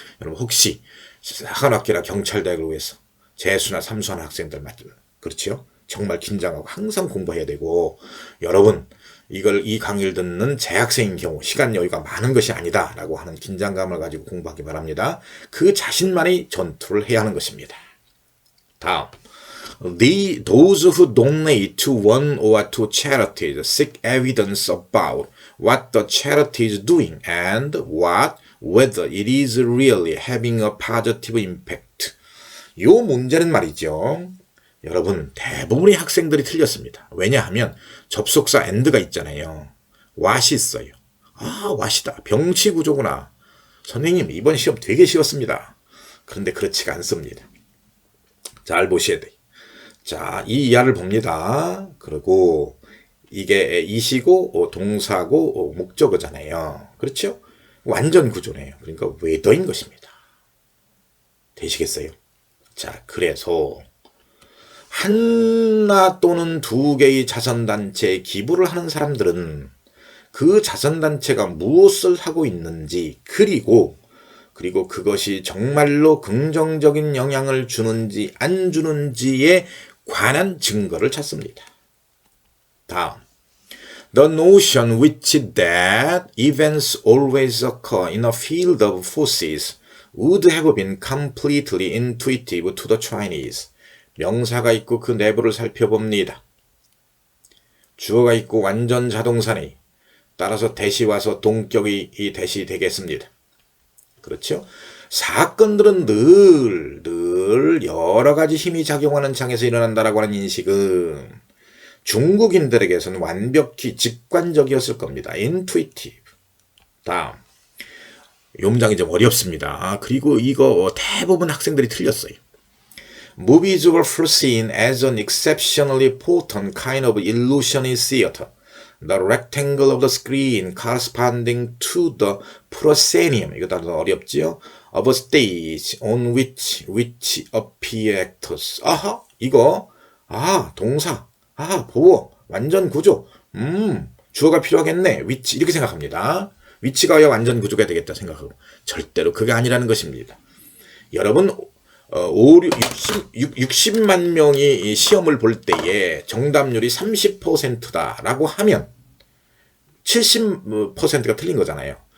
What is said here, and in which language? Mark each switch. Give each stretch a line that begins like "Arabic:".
Korean: 여러분 혹시 사관학교나 경찰대학을 위해서 재수나 삼수하는 학생들 그렇죠? 정말 긴장하고 항상 공부해야 되고 여러분 이 강의를 듣는 재학생인 경우 시간 여유가 많은 것이 아니다라고 하는 긴장감을 가지고 공부하기 바랍니다. 그 자신만이 전투를 해야 하는 것입니다. 다음
English: Those who donate to one or two charities seek evidence about what the charity is doing and whether it is really having a positive impact.
Korean: 이 문제는 말이죠. 여러분 대부분의 학생들이 틀렸습니다. 왜냐하면 접속사 and가 있잖아요. what이 있어요. what이다. 병치구조구나. 선생님 이번 시험 되게 쉬웠습니다. 그런데 그렇지가 않습니다. 잘 보셔야 돼요. 자, 이 이하를 봅니다. 그리고 이게 이시고 동사고 목적어잖아요. 그렇죠? 완전 구조네요. 그러니까 웨더인 것입니다. 되시겠어요? 자, 그래서 하나 또는 두 개의 자선단체에 기부를 하는 사람들은 그 자선단체가 무엇을 하고 있는지 그리고 그것이 정말로 긍정적인 영향을 주는지 안 주는지에 관한 증거를 찾습니다. 다음
English: The notion which that events always occur in a field of forces would have been completely intuitive to the Chinese.
Korean: 명사가 있고 그 내부를 살펴봅니다. 주어가 있고 완전 자동사니 따라서 대시 와서 동격이 이 대시 되겠습니다. 그렇죠? 사건들은 늘 여러 가지 힘이 작용하는 장에서 일어난다라고 하는 인식은 중국인들에게서는 완벽히 직관적이었을 겁니다. intuitive. 다음. 이 문장이 좀 어렵습니다. 그리고 이거 대부분 학생들이 틀렸어요.
English: Movies were foreseen as an exceptionally potent kind of illusionist theater. The rectangle of the screen corresponding to the proscenium,
Korean: 이거 다들 어렵지요?
English: Of a stage on which appear actors.
Korean: 아하, 이거, 동사, 보어, 완전 구조, 주어가 필요하겠네. which, 이렇게 생각합니다. which가 왜 완전 구조가 되겠다 생각하고. 절대로 그게 아니라는 것입니다. 여러분, 60만 명이 시험을 볼 때에 정답률이 30%다라고 하면 70%가 틀린 거잖아요.